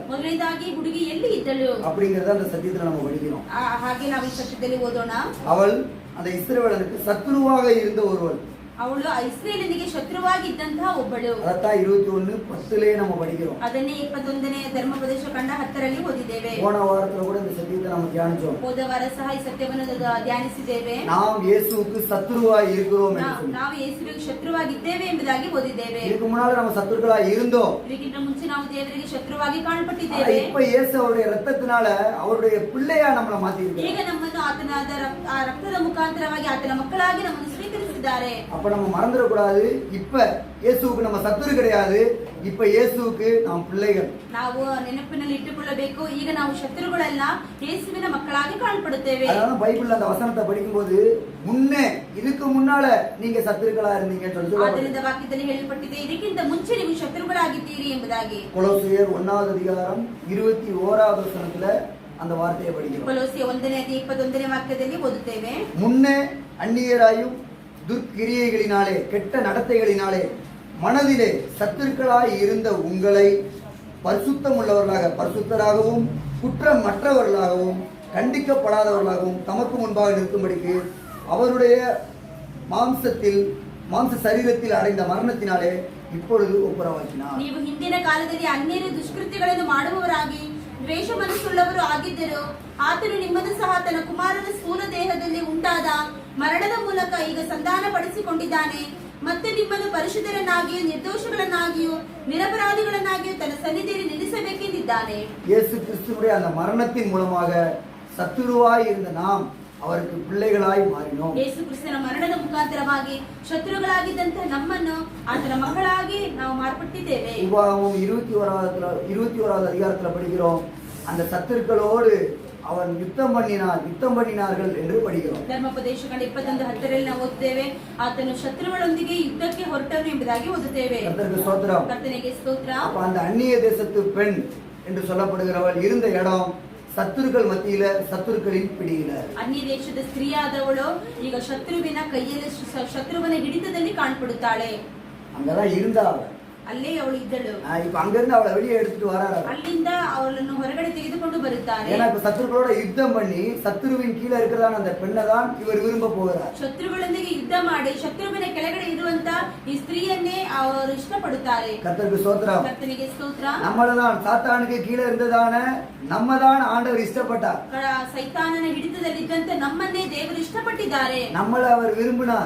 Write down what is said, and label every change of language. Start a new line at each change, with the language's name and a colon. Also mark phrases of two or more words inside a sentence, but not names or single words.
Kannada: ಮೊದಲನೇದಾಗಿ ಹುಡುಗಿ ಎಲ್ಲಿ ಇದ್ದಳು
Tamil: அப்படிங்கறத அந்த சத்தியத்துல நம்ம படிக்கிறோம்.
Kannada: ಹಾಗೆ ನಾವು ಈ ಸತ್ಯದಲ್ಲಿ ಓದೋಣ.
Tamil: அவள் அந்த இஸ்ரவேலனுக்கு சத்துருவாக இருந்த ஒருவள்.
Kannada: ಅವಳು ಇಸ್ರೇಲಿನಿಗೆ ಶತ್ರುವಾಗಿದ್ದಂತಹ ಒಬ್ಬಳು.
Tamil: அதைத்தான் 21:10 நம்ம படிக்கிறோம்.
Kannada: ಅದನ್ನೇ 21ನೇ ಧರ್ಮೋಪದೇಶ ಖಂಡ 10ರಲ್ಲಿ ಓದಿದ್ದೇವೆ.
Tamil: போன வாரத்துல கூட இந்த சத்தியத்தை நம்ம தியானிச்சோம்.
Kannada: ಹೋದ ವಾರ ಸಹ ಈ ಸತ್ಯವನ್ನು ಧ್ಯಾನಿಸಿದ್ದೇವೆ.
Tamil: நாம் இயேசுவுக்கு சத்துருவாய் இருக்கிறோம் என்று சொல்லி.
Kannada: ನಾವು ಯೇಸುವಿಗೆ ಶತ್ರುವಾಗಿದ್ದೇವೆ ಎಂಬುದಾಗಿ ಓದಿದ್ದೇವೆ.
Tamil: இதுக்கு முன்னால நம்ம சத்துருக்களா இருந்தோம்.
Kannada: ಇದಕ್ಕಿಂತ ಮುಂಚೆ ನಾವು ದೇವರಿಗೆ ಶತ್ರುವಾಗಿ ಕಾಣಲ್ಪಟ್ಟಿದ್ದೇವೆ.
Tamil: இப்ப இயேசு அவருடைய இரத்தத்தினால அவருடைய பிள்ளையா நம்மளை மாத்தி
Kannada: ಈಗ
Tamil: இருக்காரு.
Kannada: ನಮ್ಮನ್ನು ಆತನಾದ ರಕ್ತದ ಮುಖಾಂತರವಾಗಿ ಆತನ ಮಕ್ಕಳಾಗಿ ನಮ್ಮನ್ನು ಸ್ವೀಕರಿಸಿದ್ದಾರೆ.
Tamil: அப்ப நம்ம மறந்துடக்கூடாது, இப்ப இயேசுவுக்கு நம்ம சத்துரு கிடையாது, இப்ப இயேசுவுக்கு நாம் பிள்ளைகள்.
Kannada: ನಾವು ನೆನಪಿನಲ್ಲಿ ಇಟ್ಟುಕೊಳ್ಳಬೇಕು, ಈಗ ನಾವು ಶತ್ರುಗಳಲ್ಲ, ಯೇಸುವಿನ ಮಕ್ಕಳಾಗಿ ಕಾಣಲ್ಪಡುತ್ತೇವೆ.
Tamil: அதனால பைபிள்ல அந்த வசனத்தை படிக்கும்போது முன்னே இதுக்கு முன்னால நீங்க சத்துருக்களா இருந்தீங்கன்னு சொல்லி
Kannada: ಆದ್ದರಿಂದ ವಾಕ್ಯದಲ್ಲಿ ಹೇಳಲ್ಪಟ್ಟಿದೆ, ಇದಕ್ಕಿಂತ ಮುಂಚೆ ನೀವು ಶತ್ರುಗಳಾಗಿದ್ದೀರಿ ಎಂಬುದಾಗಿ.
Tamil: கொலோசியர் 1வது அதிகாரம் 21வது வசனத்துல அந்த வார்த்தையை படிக்கிறோம்.
Kannada: ಕೊಲೋಸಿಯ 1ನೇ ಅಧ್ಯಾಯ 21ನೇ ವಾಕ್ಯದಲ್ಲಿ ಓದುತ್ತೇವೆ.
Tamil: முன்னே அந்நியராயும் துர்க்கிரியைகளினாலே கெட்ட நடத்தைகளினாலே மனதிலே சத்துருக்களாய் இருந்த உங்களை பரிசுத்தமுள்ளவர்களாக, பரிசுத்தராகவும் குற்றமற்றவர்களாகவும் கண்டிக்கப்படாதவர்களாகவும் தமக்கு முன்பாக நிற்கும்படிக்கு அவருடைய மாம்ச சரீரத்தில் அடைந்த மரணத்தினாலே இப்பொழுது ஒப்புரவாக்கினார்.
Kannada: ನೀವು ಹಿಂದಿನ ಕಾಲದಲ್ಲಿ ಅನ್ಯರು ದುಷ್ಕೃತ್ಯಗಳನ್ನು ಮಾಡುವವರಾಗಿ ದ್ವೇಷ ಮನಸ್ಸುಳ್ಳವರು ಆಗಿದ್ದರು. ಆತನು ನಿಮ್ಮನ್ನು ಸಹ ತನ್ನ ಕುಮಾರನ ಸ್ಥೂಲ ದೇಹದಲ್ಲಿ ಉಂಟಾದ ಮರಣದ ಮೂಲಕ ಈಗ ಸಂಧಾನ ಪಡಿಸಿಕೊಂಡಿದ್ದಾನೆ ಮತ್ತು ನಿಮ್ಮನ್ನು ಪರಿಶುದ್ಧರನ್ನಾಗಿಯೂ ನಿರ್ದೋಷಗಳನ್ನಾಗಿಯೂ ನಿರಪರಾಧಿಗಳನ್ನಾಗಿಯೂ ತನ್ನ ಸನ್ನಿಧಿಯಲ್ಲಿ ನಿಲ್ಲಿಸಬೇಕೆಂದಿದ್ದಾನೆ.
Tamil: இயேசு கிறிஸ்துவினுடைய அந்த மரணத்தின் மூலமாக சத்துருவாய் இருந்த நாம் அவருக்கு பிள்ளைகளாய் மாறினோம்.
Kannada: ಯೇಸು ಕ್ರಿಸ್ತನ ಮರಣದ ಮುಖಾಂತರವಾಗಿ ಶತ್ರುಗಳಾಗಿದ್ದಂತ ನಮ್ಮನ್ನು ಆತನ ಮಕ್ಕಳಾಗಿ ನಾವು ಮಾರ್ಪಟ್ಟಿದ್ದೇವೆ.
Tamil: உபாகமம் 21வது அதிகாரத்துல படிக்கிறோம், அந்த சத்துருக்களோடு அவன் யுத்தம் பண்ணினார்கள் என்று படிக்கிறோம்.
Kannada: ಧರ್ಮೋಪದೇಶ ಖಂಡ 21:10ರಲ್ಲಿ ನಾವು ಓದುತ್ತೇವೆ, ಆತನು ಶತ್ರುಗಳೊಂದಿಗೆ ಯುದ್ಧಕ್ಕೆ ಹೊರಟನು ಎಂಬುದಾಗಿ ಓದುತ್ತೇವೆ.
Tamil: கர்த்தருக்கு ஸ்தோத்திரம்.
Kannada: ಕರ್ತನಿಗೆ ಸ್ತೋತ್ರ.
Tamil: அப்ப அந்த அந்நிய தேசத்து பெண் என்று சொல்லப்படுகிறவள் இருந்த இடம் சத்துருக்கள் மத்தியில, சத்துருக்களின் பிடியில.
Kannada: ಅನ್ಯ ದೇಶದ ಸ್ತ್ರೀಯಾದವಳು ಈಗ ಶತ್ರುವಿನ ಕೈಯಲ್ಲಿ, ಶತ್ರುವಿನ ಹಿಡಿತದಲ್ಲಿ ಕಾಣ್ಪಡುತ್ತಾಳೆ.
Tamil: அங்கதான் இருந்தா அவ.
Kannada: ಅಲ್ಲೇ ಅವಳು ಇದ್ದಳು.
Tamil: இப்ப அங்கிருந்து அவளை வெளியே எடுத்துட்டு வராரு.
Kannada: ಅಲ್ಲಿಂದ ಅವಳನ್ನು ಹೊರಗಡೆ ತೆಗೆದುಕೊಂಡು ಬರುತ್ತಾರೆ.
Tamil: ஏன்னா இப்ப சத்துருக்களோட யுத்தம் பண்ணி சத்துருவின் கீழே இருக்கிறதான அந்த பெண்ணை தான் இவர் விரும்ப போகிறார்.
Kannada: ಶತ್ರುಗಳೊಂದಿಗೆ ಯುದ್ಧ ಮಾಡಿ ಶತ್ರುವಿನ ಕೆಳಗಡೆ ಇರುವಂತ ಈ ಸ್ತ್ರೀಯನ್ನೇ ಅವರು ಇಷ್ಟಪಡುತ್ತಾರೆ.
Tamil: கர்த்தருக்கு ஸ்தோத்திரம்.
Kannada: ಕರ್ತನಿಗೆ ಸ್ತೋತ್ರ.
Tamil: நம்மளதான் சாத்தானுக்கு கீழே இருந்ததான நம்ம தான் ஆண்டவர் இஷ்டப்பட்டார்.
Kannada: ಸೈತಾನನ ಹಿಡಿತದಲ್ಲಿದ್ದಂತೆ ನಮ್ಮನ್ನೇ ದೇವರು ಇಷ್ಟಪಟ್ಟಿದ್ದಾರೆ.
Tamil: நம்மள அவர் விரும்பினார்.